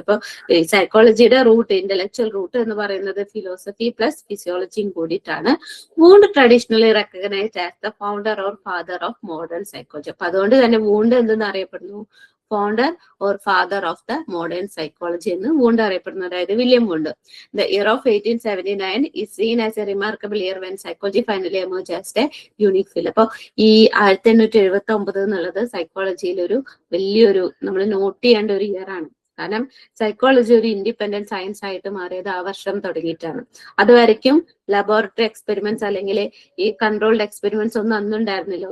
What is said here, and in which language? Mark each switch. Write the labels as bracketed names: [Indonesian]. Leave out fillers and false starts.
[Malayalam] അപ്പൊ സൈക്കോളജിയുടെ root, intellectual root എന്ന് പറയുന്നത് ഫിലോസഫി പ്ലസ് ഫിസിയോളജിയും കൂടിയിട്ടാണ്. [English] Wundt traditionally recognised as the founder or father of modern psychology. [Malayalam] അപ്പൊ അതുകൊണ്ട് തന്നെ വൂണ്ട് എന്തെന്ന് അറിയപ്പെടുന്നു? Founder or father of the modern psychology എന്ന് വൂണ്ട് അറിയപ്പെടുന്നു, അതായത് William Wundt. [English] The year of 1879 is seen as a remarkable year when psychology finally emerged as a unique field. [Malayalam] അപ്പൊ ഈ 1879 എന്നുള്ളത് സൈക്കോളജിയിൽ ഒരു വലിയൊരു നമ്മൾ നോട്ട് ചെയ്യേണ്ട ഒരു ഇയർ ആണ്. കാരണം സൈക്കോളജി ഒരു ഇൻഡിപെൻഡന്റ് സയൻസ് ആയിട്ട് മാറിയത് ആ വർഷം തുടങ്ങിയിട്ടാണ്. അതുവരയ്ക്കും ലബോറട്ടറി എക്സ്പെരിമെന്റ്സ് അല്ലെങ്കിൽ ഈ കൺട്രോൾഡ് എക്സ്പെരിമെന്റ്സ് ഒന്നും അന്നും ഉണ്ടായിരുന്നില്ല.